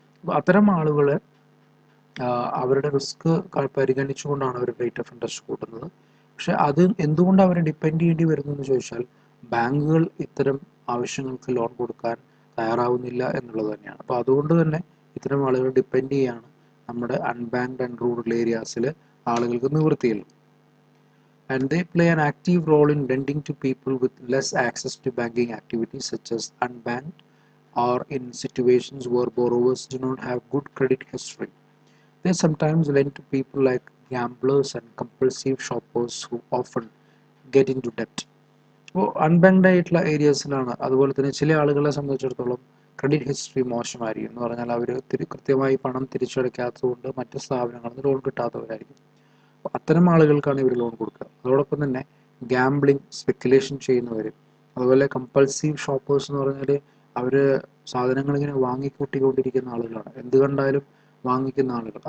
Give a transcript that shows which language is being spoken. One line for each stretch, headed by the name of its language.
Malayalam: അപ്പോൾ അത്തരം ആളുകളെ അവരുടെ risk പരിഗണിച്ചുകൊണ്ടാണ് hour rate of interest കൂട്ടുന്നത്. പക്ഷെ അത് എന്തുകൊണ്ട് അവരെ ഡിപ്പെൻഡ് ചെയ്യേണ്ടി വരുന്നു എന്ന് ചോദിച്ചാൽ ബാങ്കുകൾ ഇത്തരം ആവശ്യങ്ങൾക്ക് ലോൺ കൊടുക്കാൻ തയ്യാറാവുന്നില്ല എന്നുള്ളത് തന്നെയാണ്. അപ്പോൾ അതുകൊണ്ട് തന്നെ ഇത്തരം ആളുകൾ ഡിപ്പെൻഡ് ചെയ്യാണ് നമ്മുടെ അൺബാങ്ക്ഡ് ആൻഡ് റൂറൽ ഏരിയാസിൽ ആളുകൾക്ക് നിവൃത്തിയില്ല.
English: And they play an active role in lending to people with less access to banking activities such as unbanked or in situations where borrowers do not have good credit history. They sometimes lend to people like gamblers and compulsive shoppers who often get into debt.
Malayalam: അപ്പോൾ unbanked ആയിട്ടുള്ള ഏരിയാസിലാണ്. അതുപോലെ തന്നെ ചില ആളുകളെ സംബന്ധിച്ചിടത്തോളം credit history മോശമായിരിക്കും. എന്ന് പറഞ്ഞാൽ അവർ കൃത്യമായി പണം തിരിച്ചടയ്ക്കാത്തതുകൊണ്ട് മറ്റ് സ്ഥാപനങ്ങളിൽ നിന്ന് ലോൺ കിട്ടാത്തവരായിരിക്കും. അപ്പോൾ അത്തരം ആളുകൾക്കാണ് ഇവർ ലോൺ കൊടുക്കുക. അതോടൊപ്പം തന്നെ ഗാംബ്ലിംഗ്, സ്പെക്കുലേഷൻ ചെയ്യുന്നവർ, അതുപോലെ കമ്പൾസീവ് ഷോപ്പേഴ്സ് എന്ന് പറഞ്ഞാൽ അവർ സാധനങ്ങൾ ഇങ്ങനെ വാങ്ങിക്കൂട്ടിക്കൊണ്ടിരിക്കുന്ന ആളുകളാണ്, എന്ത് കണ്ടാലും വാങ്ങിക്കുന്ന ആളുകൾ.